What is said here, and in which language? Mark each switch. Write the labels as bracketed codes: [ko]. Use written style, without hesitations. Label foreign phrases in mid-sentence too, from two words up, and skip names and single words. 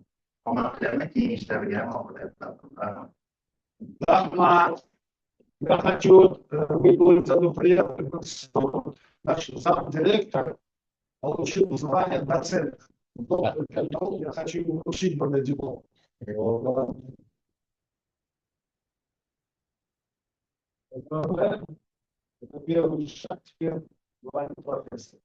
[uz] Omad tilayman, keyingi ishlarga ham oqibat tilayman. Rahmat. [ru] Я хочу выдвинуть одну приятную сторону. Наш сам директор получил звание доцент. Доктор Кальтон, я хочу его учить под диплом. Это первый шаг, теперь звание профессора.